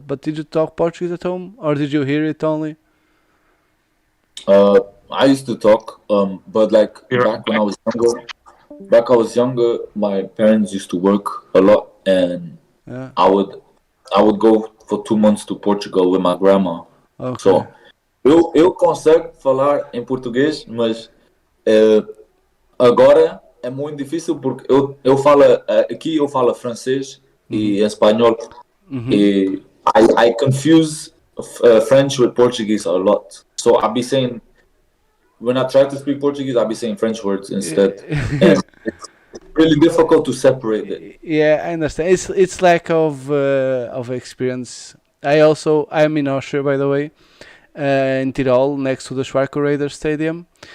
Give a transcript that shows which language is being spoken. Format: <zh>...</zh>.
<en>But did you talk Portuguese at home, or did you hear it only? I used to talk, but like back when I was younger, my parents used to work a lot, and I would go for 2 months to Portugal with my grandma. Okay.</en> <pt>So eu consigo falar em português, mas agora é muito difícil porque eu falo aqui eu falo francês e espanhol e</pt> <en>I confuse French with Portuguese a lot. So I'll be saying when I try to speak Portuguese, I'll be saying French words instead. And it's really difficult to separate it. Yeah, I understand. It's lack of experience. I'm in Austria, by the way, in Tirol, next to the Schwarzenegger Stadium.</en>